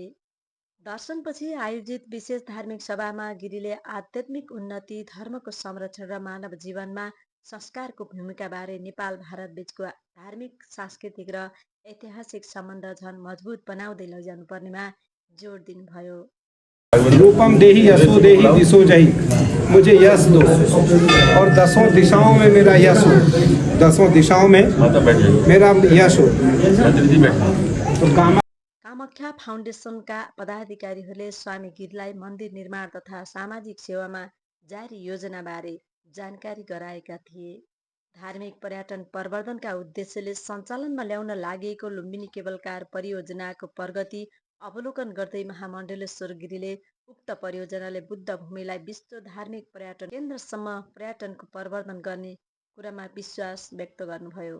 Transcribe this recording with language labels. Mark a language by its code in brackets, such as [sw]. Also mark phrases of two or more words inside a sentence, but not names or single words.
[ne] दर्शनपछि आयोजित विशेष धार्मिक सभामा गिरीले आध्यात्मिक उन्नति, धर्मको संरक्षण र मानव जीवनमा संस्कारको भूमिकाबारे नेपाल भारत बीचको धार्मिक, सांस्कृतिक र ऐतिहासिक सम्बन्ध झन मजबुत बनाउँदै लैजानुपर्नेमा जोड दिनुभयो। [sa] रूपम देहि यशो देहि दिशो जहि, [hi] मुझे यश दो और दसों दिशाओं में मेरा यश हो, दसों दिशाओं में मेरा यश हो। तो [ne] कामाख्या फाउन्डेसनका पदाधिकारीहरूले स्वामी गिरीलाई मन्दिर निर्माण तथा सामाजिक सेवामा जारी योजनाबारे जानकारी गराएका थिए। धार्मिक पर्यटन प्रवर्धनका उद्देश्यले सञ्चालनमा ल्याउन लागि लुम्बिनी केबल कार परियोजनाको प्रगति अवलोकन गर्दै महामण्डलेश्वर गिरीले उक्त परियोजनाले बुद्ध भूमिलाई विश्व धार्मिक पर्यटन केन्द्रसम्म पर्यटनको प्रवर्धन गर्ने कुरामा विश्वास व्यक्त गर्नुभयो।